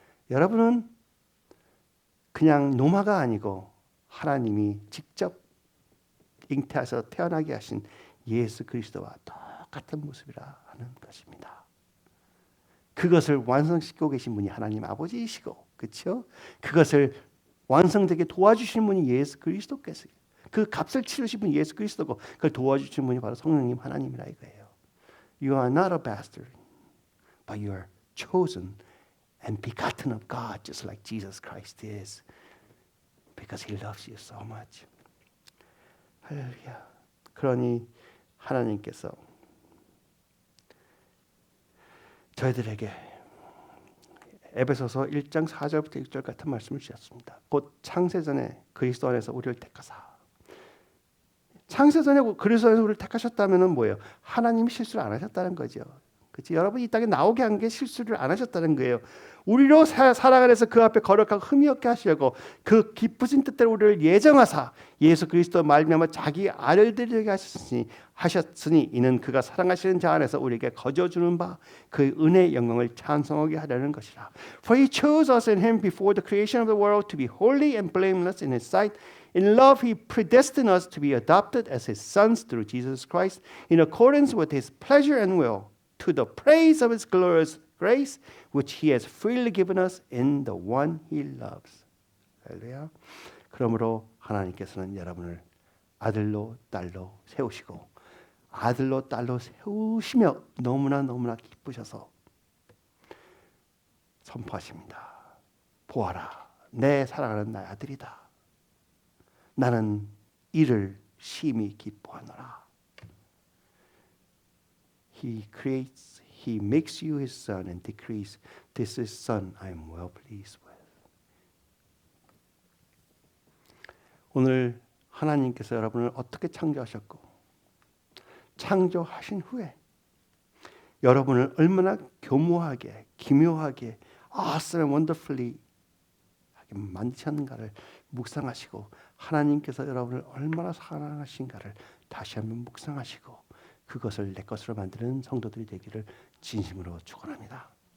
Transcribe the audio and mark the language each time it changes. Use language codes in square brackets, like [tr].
[ko] 여러분은 그냥 노마가 아니고 하나님이 직접 잉태하셔서 태어나게 하신 예수 그리스도와 똑같은 모습이라 하는 것입니다. 그것을 완성시키고 계신 분이 하나님 아버지이시고, 그렇죠? 그것을 완성되게 도와주시는 분이 예수 그리스도께서, 그 값을 치르신 분이 예수 그리스도고, 그걸 도와주시는 분이 바로 성령님 하나님이라 이거예요. [en] You are not a bastard, but you are chosen and begotten of God, just like Jesus Christ is, because He loves you so much. [ko] 할렐루야. 그러니 하나님께서 저희들에게 에베소서 1장 4절부터 6절 같은 말씀을 주셨습니다. 곧 창세전에 그리스도 안에서 우리를 택하사. 창세전에 그리스도 안에서 우리를 택하셨다면 뭐예요? 하나님이 실수를 안 하셨다는 거죠. 그렇지? 여러분 이 땅에 나오게 한 게 실수를 안 하셨다는 거예요. 우리로 살아가는 데서 그 앞에 거룩하고 흠이 없게 하시려고 그 기쁘신 뜻대로 우리를 예정하사 예수 그리스도 말미암아 자기 아를 드리게 하셨으니 이는 그가 사랑하시는 자 안에서 우리에게 거저주는 바 그 은혜의 영광을 찬송하게 하려는 것이라. [en] For He chose us in Him before the creation of the world to be holy and blameless in His sight. In love He predestined us to be adopted as His sons through Jesus Christ in accordance with His pleasure and will, to the praise of His glorious grace, which He has freely given us in the one He loves. [ko] 할렐루야. 그러므로 하나님께서는 여러분을 아들로 딸로 세우시고 아들로 딸로 세우시며 너무나 기쁘셔서 선포하십니다. 보아라, 내 사랑하는 나의 아들이다. 나는 이를 심히 기뻐하노라. [en] He makes you His son and decrees, this is son I am well pleased with. [ko] 오늘 하나님께서 여러분을 어떻게 창조하셨고 창조하신 후에 여러분을 얼마나 교묘하게 기묘하게 [en] awesome and wonderfully [ko] 만드셨는가를 묵상하시고 하나님께서 여러분을 얼마나 사랑하신가를 다시 한번 묵상하시고 그것을 내 것으로 만드는 성도들이 되기를 진심으로 축원합니다.